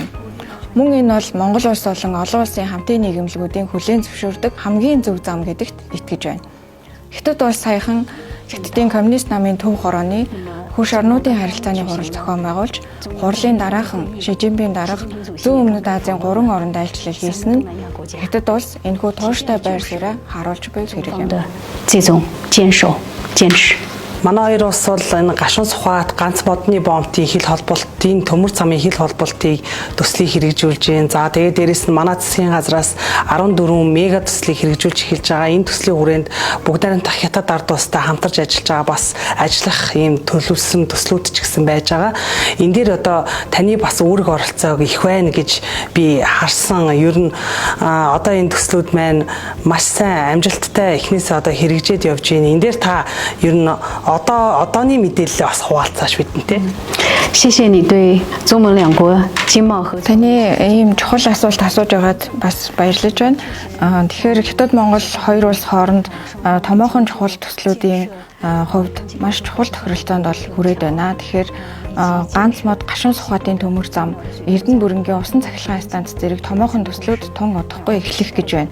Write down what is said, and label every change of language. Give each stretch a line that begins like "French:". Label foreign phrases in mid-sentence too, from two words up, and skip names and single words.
Mongolian: Мөн энэ бол Монгол улс болон олон улсын хамтын нийгэмлэгүүдийн хүлээн зөвшөөрдөг хамгийн зөв зам гэдэгт итгэж байна. Хятад улс саяхан Хятадын коммунист намын төв хорооны хөрш орнуудын харилцааны хурал зохион байгуулж, хурлын дараахан Ши Жинпин дарга Зүүн Өмнөд Азийн 3 оронд айлчлал хийсэн нь Хятад улс энэхүү тууштай байр суурийг харуулж буй хэрэг юм.
Chinese: 这种坚守、坚持。
Mongolian: Манай хоёр улс бол энэ гашуун сухат ганц модны бомбын хил холболтын төмөр замын хил холболтыг төслийг хэрэгжүүлж байна. За тэгээд дээрэс нь манай засгийн газраас 14 мега төслийг хэрэгжүүлж эхэлж байгаа. Энэ төслийн хүрээнд бүгд найрамдах Хятад ард улстай хамтарч ажиллаж байгаа бас ажиллах ийм төлөвлөсөн төслүүд ч гэсэн байж байгаа. Энэ дээр одоо таны бас үүрэг оролцоог их байна гэж би харсан. Ер нь одоо энэ төслүүд маань маш сайн амжилттай эхнээсээ одоо хэрэгжээд явж байна. Энэ дээр та ер нь одооний мэдээлэл бас хуваалцааш бидэнтэй.
Chinese: 谢谢你对中蒙两国经贸合作。
Mongolian: Таны ийм чухал асуулт асууж байгаад бас баярлаж байна. Тэгэхээр Хятад Монгол хоёр улс хооронд томоохон чухал төслүүдийн хувьд маш чухал тохиролцоонд бол хүрээд байна. Тэгэхээр ганц мод гашуун сухатын төмөр зам, Эрдэнэ бүрэнгийн усан цахилгаан станц зэрэг томоохон төслүүд тун удахгүй эхлэх гэж байна.